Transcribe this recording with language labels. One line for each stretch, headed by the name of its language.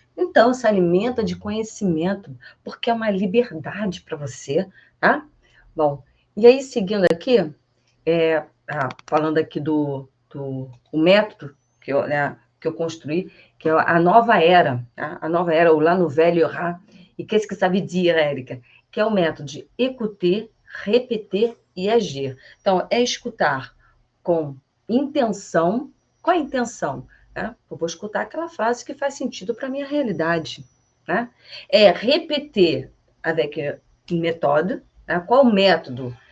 Portuguese: Então, se alimenta de conhecimento, porque é uma liberdade para você, tá? Bom, e aí, seguindo aqui, falando aqui do o método que eu construí, que é a nova era, tá? A nova era, ou lá no velho Ra, e
French: qu'est-ce que ça veut dire,
Portuguese: Érica? Que é o método de écouter, repetir e agir. Então, é escutar com intenção. Qual é a intenção? Né? Eu vou escutar aquela frase que faz sentido para a minha realidade. Né? É repetir
French: avec méthode.
Portuguese: Né? Qual o método?